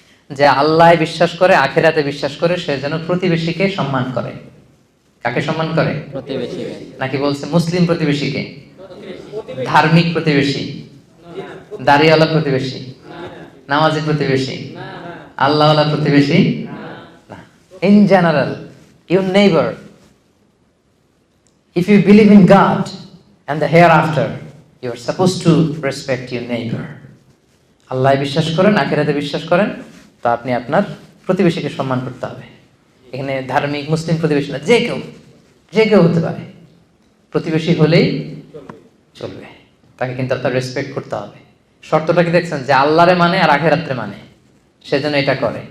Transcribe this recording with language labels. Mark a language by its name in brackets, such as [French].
[Bangla] যে আল্লাহ বিশ্বাস করে, আখিরাতে বিশ্বাস করে, সে যেন প্রতিবেশীকে সম্মান করে। কাকে সম্মান করে? প্রতিবেশী। নাকি বলছে মুসলিম প্রতিবেশীকে? ধার্মিক প্রতিবেশী, দাড়িওয়ালা প্রতিবেশী, নামাজি প্রতিবেশী, আল্লাহওয়ালা প্রতিবেশী না। [English] In general your neighbor, if you believe in God and the hereafter, you are supposed to respect your neighbor. [Bangla] আল্লাহ বিশ্বাস করেন, আখিরাতে বিশ্বাস করেন, তো আপনি আপনার প্রতিবেশীকে সম্মান করতে হবে। এখানে ধার্মিক মুসলিম প্রতিবেশী না, যে কেউ হতে পারে, প্রতিবেশী হলেই চলবে, তাকে কিন্তু আপনার রেসপেক্ট করতে হবে। শর্তটা কি দেখছেন? যে আল্লাহরে মানে আর আখিরাতে মানে, সেজন্য এটা করে।